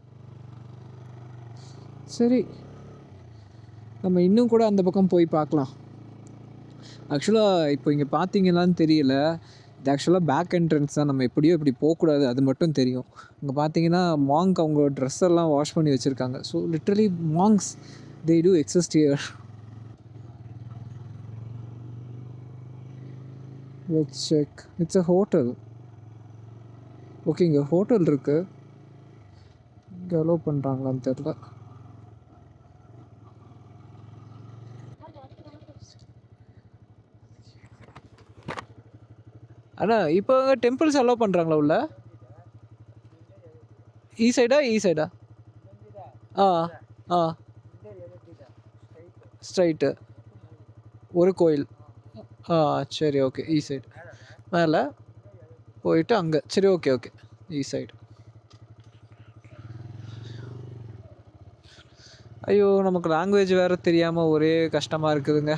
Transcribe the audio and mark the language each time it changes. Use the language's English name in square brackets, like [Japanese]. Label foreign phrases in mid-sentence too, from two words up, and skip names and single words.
[Tamil] சரி, நம்ம இன்னும் கூட அந்த பக்கம் போய் பார்க்கலாம். ஆக்சுவலாக இப்போ இங்கே பார்த்தீங்களான்னு தெரியல, இது ஆக்சுவலாக [English] back entrance [Tamil] தான். நம்ம எப்படியோ இப்படி போகக்கூடாது, அது மட்டும் தெரியும். இங்கே பார்த்தீங்கன்னா மாங்க் அவங்க ட்ரெஸ் எல்லாம் வாஷ் பண்ணி வச்சுருக்காங்க. [English] So literally monks they do exist here. Let's check. It's a hotel. Okay, [Tamil] இங்கே ஹோட்டல் இருக்குது. இங்கே அலோவ் பண்ணுறாங்களான்னு தெரில. அண்ணா இப்போ டெம்பிள்ஸ் அலோவ் பண்ணுறாங்களா உள்ள? [Kannada] ಈ ಸೈಡಾ ಈ ಸೈಡಾ? [Tamil] ஆ ஆ ஸ்ட்ரைட்டு ஒரு கோயில். ஆ சரி, ஓகே. ஈ சைடு மேலே போயிட்டு அங்கே. சரி, ஓகே ஓகே. ஈ சைடு. ஐயோ, நமக்கு லாங்குவேஜ் வேறு தெரியாமல் ஒரே கஷ்டமாக இருக்குதுங்க.